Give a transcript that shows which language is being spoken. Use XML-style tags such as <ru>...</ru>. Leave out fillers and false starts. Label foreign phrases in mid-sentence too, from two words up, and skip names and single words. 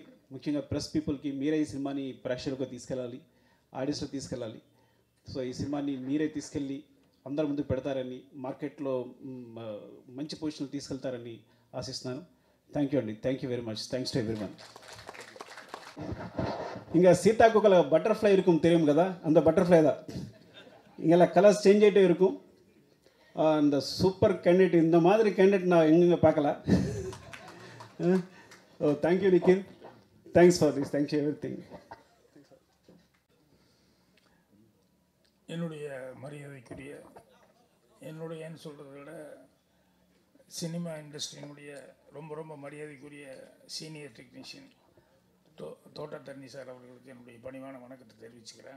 <te>ముఖ్యంగా</te> <en>press peopleకి</en> <te>మీరే ఈ సినిమాని ప్రేక్షకులకు తీసుకెళ్ళాలి, ఆడియన్స్లో తీసుకెళ్ళాలి. సో ఈ సినిమాని మీరే తీసుకెళ్ళి అందరి ముందు పెడతారని, మార్కెట్లో మంచి పొజిషన్లో తీసుకెళ్తారని ఆశిస్తున్నాను.</te> <en>thank you అండి, thank you very much. thanks to everyone.</en> <te>ఇంకా సీతాకోకల బటర్ఫ్లై</te> <ta>இருக்கும் தெரியும் కదా அந்த బటర్ఫ్లై தான் இங்கெல்லாம்</ta> <en>colours change</en> <ta>ஆகிட்டே இருக்கும் அந்த</ta> <en>super candidate</en> <ta>இந்த மாதிரி கேண்டிடேட் நான் எங்கெங்கே பார்க்கல</ta> <en>oh thank you Nikhil thanks for this thank you every thing</en> <ta>என்னுடைய மரியாதைக்குரிய என்னுடையன்னு சொல்கிறத விட</ta> <en>cinema industryயினுடைய</en> <ta>ரொம்ப ரொம்ப மரியாதைக்குரிய</ta> <en>senior technician</en> <ta>தோட்டத்தண்ணி சார் அவர்களுக்கு என்னுடைய பணிவான வணக்கத்தை தெரிவிச்சுக்கிறேன்.</ta>